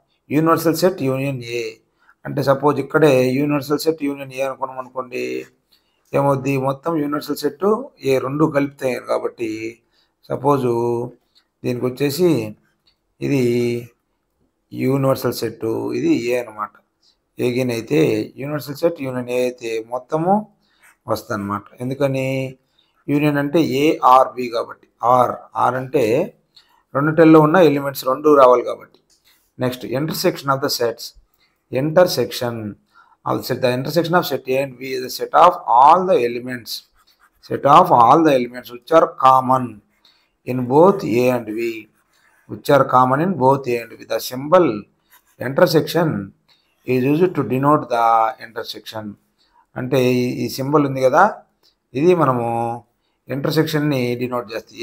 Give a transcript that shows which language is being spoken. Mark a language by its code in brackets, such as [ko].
[te] Universal set union ఏ అంటే suppose ఇక్కడే universal set union ఏ అనుకున్నాం అనుకోండి, ఏమవుద్ది, మొత్తం యూనివర్సల్ సెట్ ఏ రెండు కలిపితే కాబట్టి సపోజు దీనికి వచ్చేసి ఇది యూనివర్సల్ సెట్, ఇది ఏ అనమాట. ఏగిన్ అయితే యూనివర్సల్ సెట్ యూనియన్ ఏ అయితే మొత్తము వస్తుంది అనమాట. ఎందుకని, యూనియన్ అంటే ఏ ఆర్ బి కాబట్టి. ఆర్ అంటే రెండిటిల్లో ఉన్న ఎలిమెంట్స్ రెండు రావాలి కాబట్టి. [en] Next intersection of the sets. Intersection of the set. The intersection of set A and B is a set of all the elements. Set of all the elements which are common in both A and B. Which are common in both A and B. The symbol intersection is used to denote the intersection. [te] అంటే ఈ symbol ఉంది కదా, ఇది మనము ఇంటర్సెక్షన్ని denote చేస్తాయి.